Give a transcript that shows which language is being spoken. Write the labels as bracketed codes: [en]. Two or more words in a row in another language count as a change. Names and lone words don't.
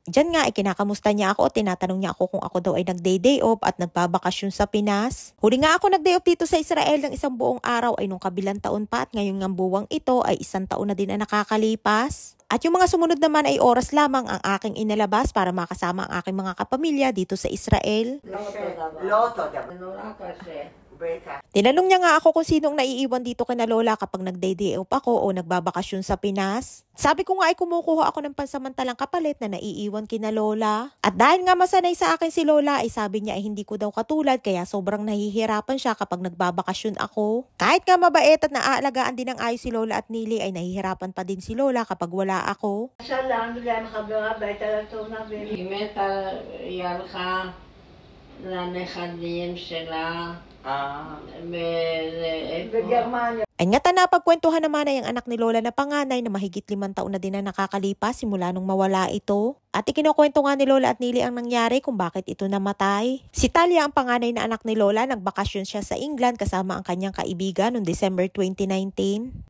[tl] Diyan nga ay kinakamusta niya ako at tinatanong niya ako kung ako daw ay nagday-day off at nagbabakasyon sa Pinas. Huli nga ako nagday off dito sa Israel ng isang buong araw ay nung kabilang taon pa at ngayon ng buwang ito ay 1 taon na din ang nakakalipas. At yung mga sumunod naman ay oras lamang ang aking inalabas para makasama ang aking mga kapamilya dito sa Israel. [he] לא אותו דבר. נורא קשה. בטח. [tl] Tinanong niya nga ako kung sinong naiiwan dito kina Lola kapag nagday-day off ako o nagbabakasyon sa Pinas. Sabi ko nga ay kumukuha ako ng pansamantalang kapalit na naiiwan kina Lola. At dahil nga masanay sa akin si Lola ay sabi niya ay hindi ko daw katulad kaya sobrang nahihirapan siya kapag nagbabakasyon ako. Kahit nga mabait at naaalagaan din ng ayos si Lola at Nili ay nahihirapan pa din si Lola kapag wala ako. [he] עכשיו לאנגליה מחברה הביתה לתאונה היא מתה, היא הלכה לנכדים שלה בגרמניה. [tl] Ay nga napagkwentuhan naman ay ang anak ni Lola na panganay na mahigit 5 taon na din na nakakalipas simula nung mawala ito. At ikinukwento nga ni Lola at Nili ang nangyari kung bakit ito namatay. Si Talia ang panganay na anak ni Lola, nagbakasyon siya sa England kasama ang kanyang kaibigan noong December 2019.